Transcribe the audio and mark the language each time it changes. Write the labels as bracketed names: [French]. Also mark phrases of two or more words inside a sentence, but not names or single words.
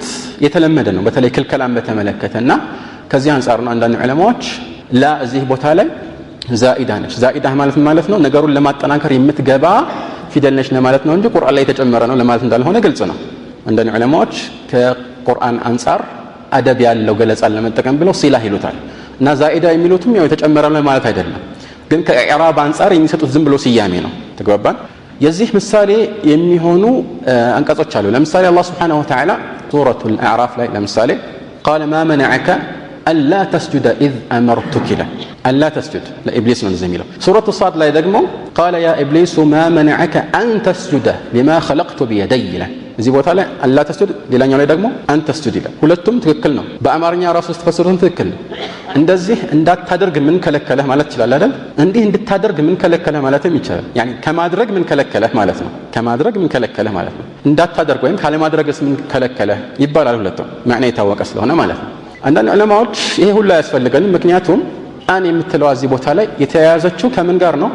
[Amharic] የተለመደ ነው በተለይ ክልከላን በተመለከተና ከዚህ አንፃር ነው አንዳንድ ዑለማዎች ላ እዚህ ቦታ ላይ ዛኢዳ ነች። ዛኢዳ ማለት ነው ነገሩን ለማጠናከር የምትገባ ፊደል ነች ለማለት ነው እንጂ ቁርአን ላይ የተጨመረ ነው ለማለት እንዳልሆነ ግልጽ ነው። አንዳንድ ዑለማዎች ከቁርአን አንፃር አደብ ያለው ገለጻን ለመጠቀም ብለው ሲላህ ይሉታል እና ዛኢዳ የሚሉትም ያው የተጨመረ ነው ማለት አይደለም። ግን ከኢዕራብ አንፃር የሚሰጡት ዝም ብሎ ስያሜ ነው። ተግባባን? የዚህ ምሳሌ የሚሆኑ አንቀጾች አሉ። ለምሳሌ አላህ [Arabic] سبحانه وتعالى [Amharic] ሱረቱል አዕራፍ ላይ ለምሳሌ [Arabic] قال ما منعك الا تسجد اذ امرتك الا تسجد لابليس [Amharic] ነው እንደዚህ የሚለው። ሱረቱ ሳድ ላይ ደግሞ [Arabic] قال يا ابليس ما منعك ان تسجد لما خلقت بيدي [Amharic] እዚህ ቦታ ላይ [Arabic] ألا تسجد [Amharic] ሌላኛው ላይ ደግሞ [Arabic] أنت تسجد [Amharic] ይላል። ሁለቱም ትክክል ነው። በአማርኛ ራሱ ተፈስሩን ትክክል ነው። እንደዚህ እንዳታደርግ ምን ከለከለህ ማለት ይችላል አይደል? እንዲህ እንድታደርግ ምን ከለከለህ ማለትም ይችላል። ያኒ ከማድረግ ምን ከለከለህ ማለት ነው። ከማድረግ ምን ከለከለህ ማለት ነው። እንዳታደርግ ወይም ካለማድረግስ ምን ከለከለህ ይባላል። ሁለቱም ማዕና የታወቀ ስለሆነ ማለት ነው። አንዳንድ ዑለማዎች ይሄ ሁሉ አያስፈልገንም ምክንያቱም አን የምትለው እዚህ ቦታ ላይ የተያያዘችው ከምን ጋር ነው?